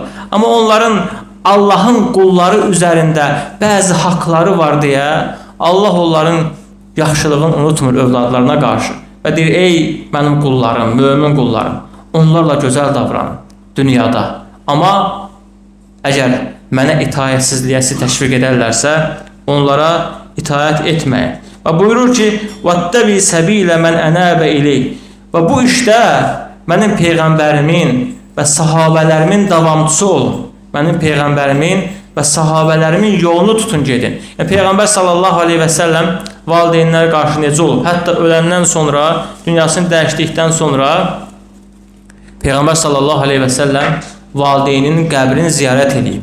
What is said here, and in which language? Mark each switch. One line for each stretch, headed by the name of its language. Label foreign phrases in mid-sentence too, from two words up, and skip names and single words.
Azerbaijani: Amma onların Allahın qulları üzərində bəzi haqları var deyə Allah onların yaxşılığını unutmur övladlarına qarşı. Və deyir, ey mənim qullarım, mömin qullarım, onlarla gözəl davranın dünyada. Amma əgər mənə itayətsizliyə sizi təşviq edərlərsə, onlara itayət etməyin. Və buyurur ki,
Arabic: وَاتَّبِي سَبِيلَ مَنْ أَنَابَ إِلَيْهِ
Azerbaijani: Və bu işdə mənim Peyğəmbərimin və sahabələrimin davamçısı olun. Mənim Peyğəmbərimin və sahabələrimin yolunu tutun, gedin. Yəni, Peyğəmbər
Arabic: صلى الله عليه وسلم
Azerbaijani: valideynlərə qarşı necə olub? Hətta öləndən sonra, dünyasını dəyişdikdən sonra Peyğəmbər
Arabic: صلى الله عليه وسلم
Azerbaijani: valideynin qəbrini ziyarət edib.